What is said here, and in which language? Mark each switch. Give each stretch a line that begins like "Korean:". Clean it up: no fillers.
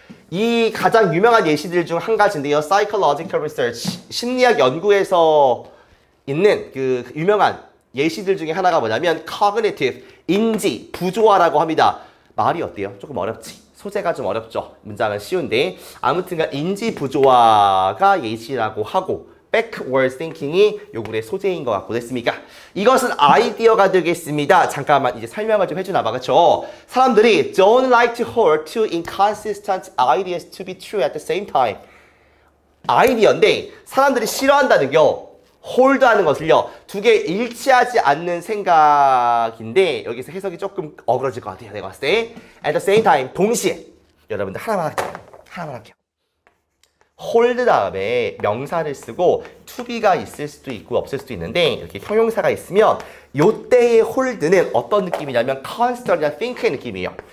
Korean: 이 가장 유명한 예시들 중 한 가지인데요. Psychological Research, 심리학 연구에서 있는 그 유명한 예시들 중에 하나가 뭐냐면 Cognitive, 인지, 부조화라고 합니다. 말이 어때요? 조금 어렵지? 소재가 좀 어렵죠? 문장은 쉬운데 아무튼간 인지 부조화가 예시라고 하고 backward thinking이 요 글의 소재인 것 같고 됐습니까? 이것은 아이디어가 되겠습니다. 잠깐만 이제 설명을 좀 해주나 봐. 그쵸? 사람들이
English: don't like to hold two inconsistent ideas to be true at the same time.
Korean: 아이디어인데 사람들이 싫어한다는요. 홀드하는 것을요. 두 개 일치하지 않는 생각인데 여기서 해석이 조금 어그러질 것 같아요. 내가 봤을 때
English: at the same time,
Korean: 동시에. 여러분들 하나만 할게요. hold 다음에 명사를 쓰고 to be가 있을 수도 있고 없을 수도 있는데 이렇게 형용사가 있으면 요때의 hold는 어떤 느낌이냐면 constant이나 think의 느낌이에요.